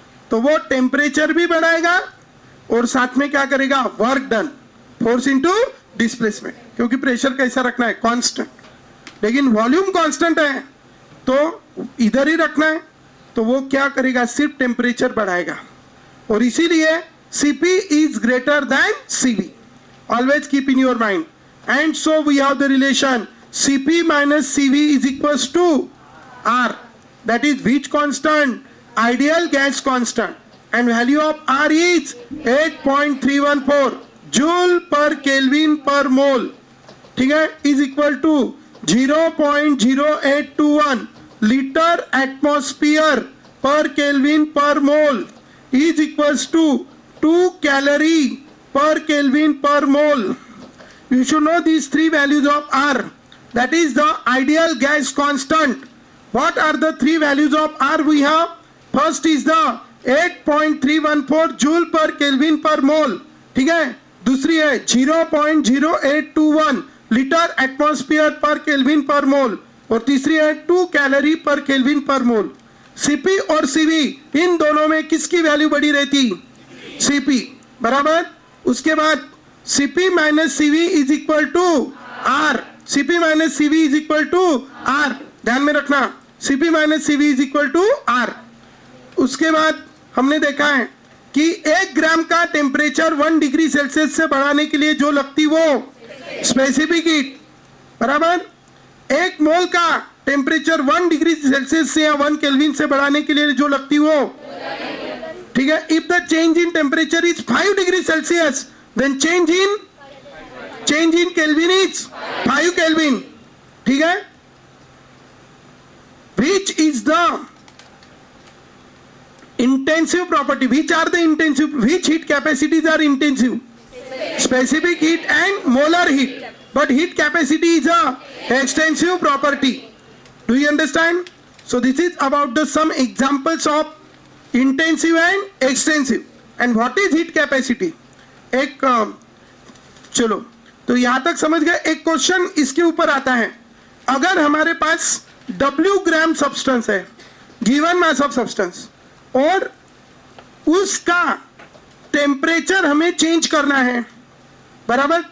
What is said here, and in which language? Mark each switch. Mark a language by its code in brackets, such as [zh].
[hi] तो वो टेम्परेचर भी बढ़ाएगा और साथ में क्या करेगा? Work done, force into displacement, क्योंकि प्रेशर कैसा रखना है? कांस्टेंट। लेकिन वॉल्यूम कांस्टेंट है तो इधर ही रखना है, तो वो क्या करेगा? सिर्फ टेम्परेचर बढ़ाएगा। और इसीलिए [en] Cp is greater than Cv. Always keep in your mind. And so we have the relation Cp minus Cv is equals to R. That is which constant? Ideal gas constant. And value of R is 8.314 joule per Kelvin per mole. [hi] ठीक है? [en] Is equal to 0.0821 liter atmosphere per Kelvin per mole is equals to 2 calorie per Kelvin per mole. You should know these 3 values of R. That is the ideal gas constant What are the three values of R we have? First is the 8.314 joule per kelvin per mole, [hi] ठीक है. दूसरी है 0.0821 litre atmosphere पर kelvin पर मोल, और तीसरी है 2 कैलोरी पर केल्विन पर मोल. सीपी और सीवी इन दोनों में किसकी वैल्यू बड़ी रहती? [en] CP, बराबर. [hi] उसके बाद [en] CP minus CV is equal to R. CP minus CV is equal to R, [hi] ध्यान में रखना. [en] CP minus CV is equal to R. [hi] उसके बाद हमने देखा है कि 1 ग्राम का टेम्परेचर 1 डिग्री सेल्सियस से बढ़ाने के लिए जो लगती वो स्पेसिफिक हीट, बराबर. 1 मोल का टेम्परेचर 1 डिग्री सेल्सियस से या 1 केल्विन से बढ़ाने के लिए जो लगती वो, ठीक है. [en] if the change in temperature is 5 degree Celsius then change in kelvin is 5 kelvin, [hi] ठीक है. [en] Which is the intensive property? Which are the intensive? Which heat capacities are intensive? Specific heat and molar heat. But heat capacity is a extensive property. Do you understand? So this is about the some examples of intensive and extensive. And what is heat capacity? [hi] एक चलो तो यहां तक समझ गए. एक question इसके ऊपर आता है. अगर हमारे पास W ग्राम सब्सटेंस है, गिवन मास ऑफ सब्सटेंस, और उसका टेम्परेचर हमें चेंज करना है, बराबर.